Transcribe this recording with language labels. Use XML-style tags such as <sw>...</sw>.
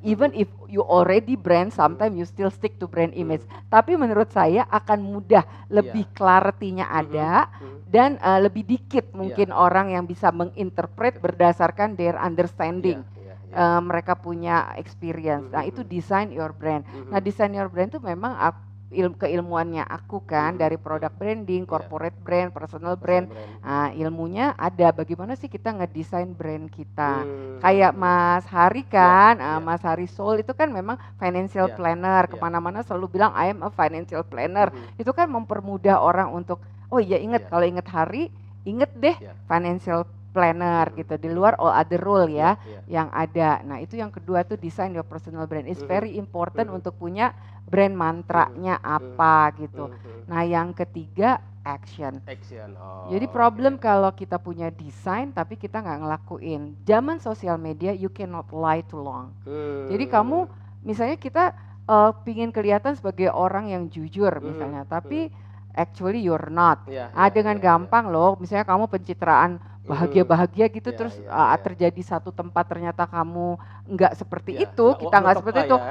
<en>Even if you already brand, sometimes you still stick to brand image.</en> <id>Tapi menurut saya akan mudah, lebih clarity-nya ada, dan lebih dikit mungkin orang yang bisa menginterpret berdasarkan</id> <en>their understanding.</en> <id>Mereka punya experience. Nah, itu</id> <en>design your brand.</en> <id>Nah, design your brand itu memang keilmuannya aku kan dari product branding, corporate brand, personal brand. Nah, ilmunya ada bagaimana sih kita ngedesain brand kita. Kayak Mas Hari kan, Mas Hari Soul itu kan memang financial planner, kemana-mana selalu bilang</id> <en>I am a financial planner.</en> <id>Itu kan mempermudah orang untuk, oh iya inget kalau inget Hari, inget deh financial planner gitu, di luar</id> <en>all other role</en> <id>ya yang ada. Nah itu yang kedua tuh</id> <en>design your personal brand is very important</en> <id>untuk punya brand mantranya apa gitu. Nah yang ketiga action. Jadi problem kalau kita punya desain tapi kita nggak ngelakuin. Zaman sosial media</id> <en>you cannot lie too long.</en> <id>Jadi kamu misalnya kita pingin kelihatan sebagai orang yang jujur misalnya, tapi</id> <en>actually you're not.</en> <id>Dengan gampang loh, misalnya kamu pencitraan bahagia-bahagia gitu terus terjadi satu tempat ternyata kamu nggak seperti itu, kita nggak seperti itu.</id>